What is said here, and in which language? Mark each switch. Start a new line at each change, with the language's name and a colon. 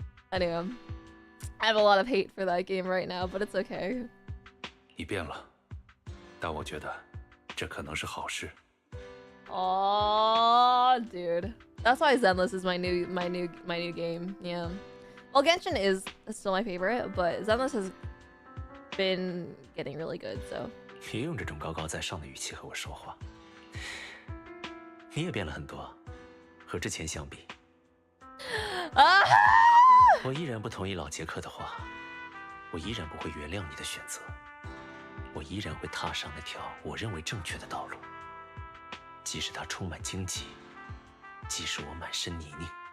English: Anyway, I have a lot of hate for that game right now, but it's okay.
Chinese: 你变了，但我觉得这可能是好事。
English: Oh, dude. That's why Zenless is my new game. Yeah. Well, Genshin is still my favorite, but Zenless has been getting really good, so.
Chinese: 别用这种高高在上的语气和我说话。你也变了很多，和之前相比。啊！我依然不同意老杰克的话，我依然不会原谅你的选择，我依然会踏上那条我认为正确的道路，即使它充满荆棘，即使我满身泥泞。